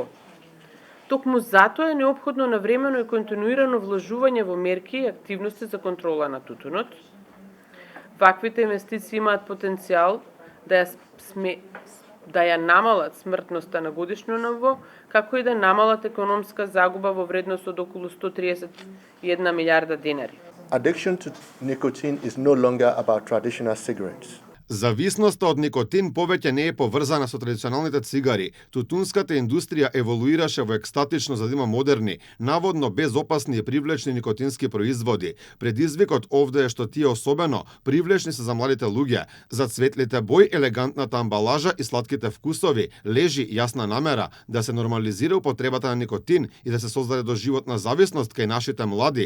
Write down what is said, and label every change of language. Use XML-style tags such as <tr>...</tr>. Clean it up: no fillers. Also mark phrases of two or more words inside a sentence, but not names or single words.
<mk>Токму затоа е неопходно навремено и континуирано вложување во мерки и активности за контрола на тутунот. Ваквите инвестиции имаат потенцијал да ја намалат смртноста на годишно ниво, како и да намалат економска загуба во вредност од околу 131 милиарда денари.</mk> <en>Addiction to nicotine is no longer about traditional cigarettes.</en> <mk>Зависноста од никотин повеќе не е поврзана со традиционалните цигари. Тутунската индустрија еволуираше во екстатично за да има модерни, наводно безопасни и привлечни никотински производи. Предизвикот овде е што тие особено привлечни се за младите луѓе. За цветлите бои, елегантната амбалажа и сладките вкусови лежи јасна намера да се нормализира употребата на никотин и да се создаде доживотна зависност кај нашите млади.</mk>